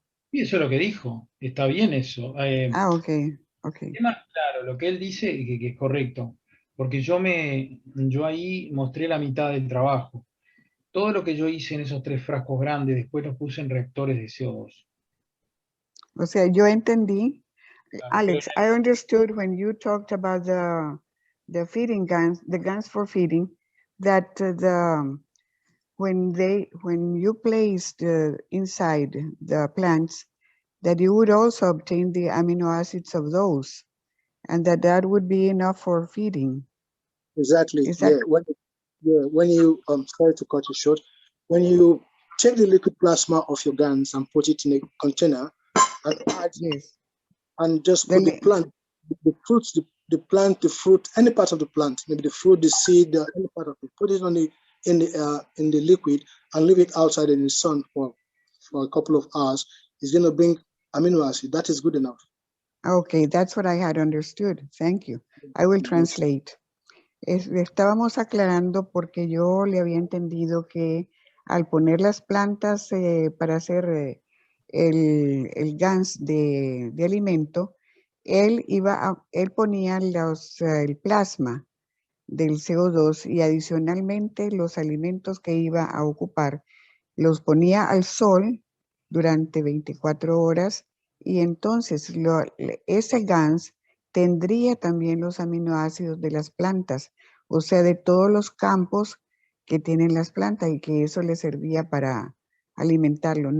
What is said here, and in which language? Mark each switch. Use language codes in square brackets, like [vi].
[es] Y eso es lo que dijo. Está bien eso. Ah, ok, ok. Es más claro, lo que él dice que es correcto. Porque yo ahí mostré la mitad del trabajo. Todo lo que yo hice en esos 3 frascos grandes, después los puse en reactores de CO2. O sea, yo entendí, Claro, pero [en] Alex, I understood when you talked about the feeding guns, the guns for feeding, that when you placed inside the plants, that you would also obtain the amino acids of those, and that would be enough for feeding. Exactly. Is that When you sorry to cut you short, when you take the liquid plasma of your gans and put it in a container and add yes? and just put the plant, the fruits, the plant, the fruit, any part of the plant, maybe the fruit, the seed, any part of it, put it on in the liquid and leave it outside in the sun for a couple of hours. It's going to bring amino acid. That is good enough. Okay, that's what I had understood. Thank you. I will translate. [es] Estábamos aclarando porque yo le había entendido que al poner las plantas para hacer el GANS de alimento, él ponía el plasma del CO2 y adicionalmente los alimentos que iba a ocupar los ponía al sol durante 24 horas y entonces ese GANS tendría también los aminoácidos de las plantas, o sea, de todos los campos que tienen las plantas y que eso le servía para alimentarlo.